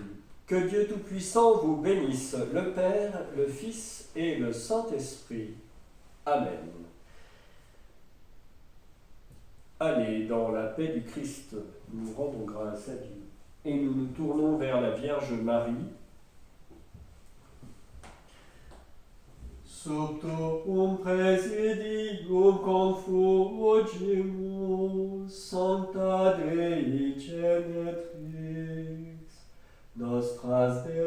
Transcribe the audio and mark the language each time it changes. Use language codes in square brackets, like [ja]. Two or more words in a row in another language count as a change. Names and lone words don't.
[fr] Que Dieu Tout-Puissant vous bénisse, le Père, le Fils et le Saint-Esprit. Amen. Allez, dans la paix du Christ, nous rendons grâce à Dieu et nous nous tournons vers la Vierge Marie. [la] Sub tuum presidium confugimus, Sancta Dei Genetrix, nostras